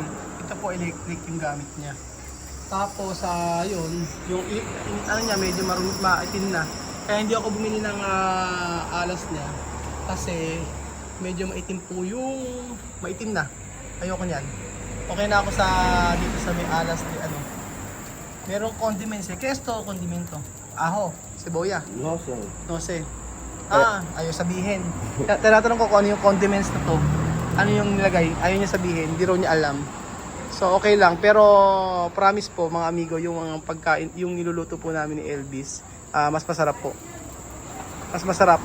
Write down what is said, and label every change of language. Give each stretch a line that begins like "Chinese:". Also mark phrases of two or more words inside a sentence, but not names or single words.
Filipino: Ito po electric yung gamit niya. Tapos yun, yung ano niya medyo maitim na. Kaya hindi ako bumili ng alas niya kasi medyo maitim po yung maitim na. Ayoko niyan. Okay na ako dito sa may alas ni ano. Merong condiments eh. Kesto,
Spanish: condimento. Aho, cebolla. No sé. No sé.
Filipino: Ayaw sabihin. Tinatanong ko kung ano yung condiments na to. Ano yung nilagay? Ayaw niya sabihin. Hindi raw niya alam. So okay lang. Pero promise po mga amigo, yung mga pagkain, yung niluluto po namin ni Elvis, mas masarap po. Mas masarap.